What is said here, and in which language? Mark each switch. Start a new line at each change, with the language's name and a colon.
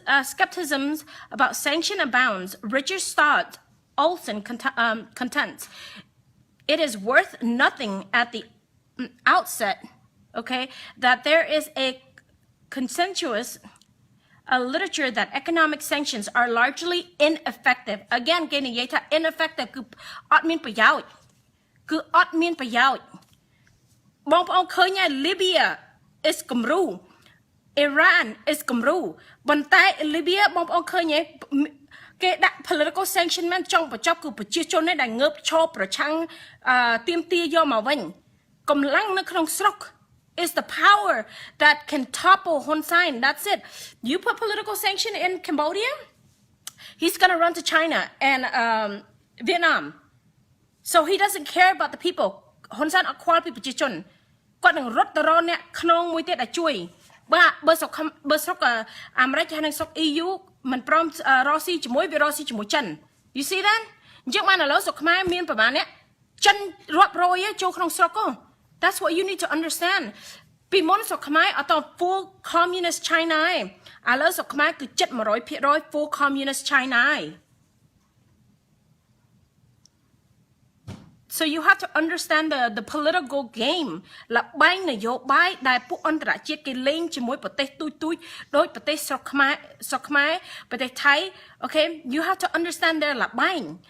English: skepticisms about sanction abounds Richard Stott Olson contends it is worth nothing at the outset okay that there is a consensus a literature that economic sanctions are largely ineffective.
Khmer: Again, គេនិយាយថា ineffective គឺអត់មានប្រយោជន៍គឺអត់មានប្រយោជន៍បងប្អូនឃើញហើយ Libya is គំរូ Iran is គំរូប៉ុន្តែ Libya បងប្អូនឃើញហើយគេដាក់ political sanction មែនចង់បញ្ចប់គឺប្រជាជននេះដែលងើបឈរប្រឆាំងទាមទារយកមកវិញកម្លាំងនៅក្នុងស្រុក
English: is the power that can topple Hun Sen. That's it. You put political sanction in Cambodia, he's gonna run to China and Vietnam. So he doesn't care about the people.
Khmer: Hun Sen អត់ខ្វល់ពីប្រជាជនគាត់នឹងរត់ទៅរកអ្នកក្នុងមួយទៀតដែលជួយបើស្រុកអាមេរិកហើយនិងស្រុក EU មិនព្រមរកស៊ីជាមួយវារកស៊ីជាមួយចិន
English: You see that?
Khmer: អញ្ចឹងបានឥឡូវស្រុកខ្មែរមានប្រហែលអ្នកចិនរាប់រយចូលក្នុងស្រុក
English: That's what you need to understand
Khmer: ពីមុនស្រុកខ្មែរអត់ full communist China ឯងឥឡូវស្រុកខ្មែរគឺជិត 100% full communist China ឯង
English: So you have to understand the political game
Khmer: លបែងនយោបាយដែលពួកអន្តរជាតិគេលេងជាមួយប្រទេសទូចដូចប្រទេសស្រុកខ្មែរប្រទេសថៃ
English: Okay you have to understand their
Khmer: លបែង